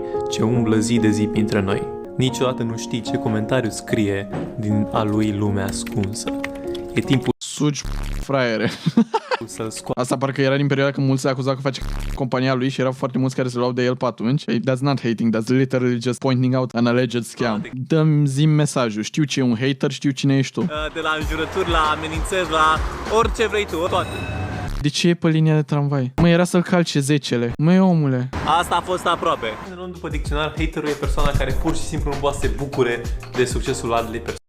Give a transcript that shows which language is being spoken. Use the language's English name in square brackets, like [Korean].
[Romanian] ce umblă zi de zi printre noi. Niciodată nu știi ce comentariu scrie din a lui lumea ascunsă. E timpul Sugi, fraiere. să-l scoată. Asta parcă era din perioada când mulți se acuza că face compania lui și erau foarte mulți care se luau de el pe atunci. [English] That's not hating, that's literally just pointing out an alleged scam. [Romanian] Dă-mi zi mesajul, știu ce e un hater, știu cine ești tu. De la înjurături, la amenințări, la orice vrei tu, toate. De ce e pe linia de tramvai? Mă, era să-l calce 10-le. Măi, omule. Asta a fost aproape. În după dicționar, haterul e persoana care pur și simplu nu poate să se bucure de succesul altei persoane.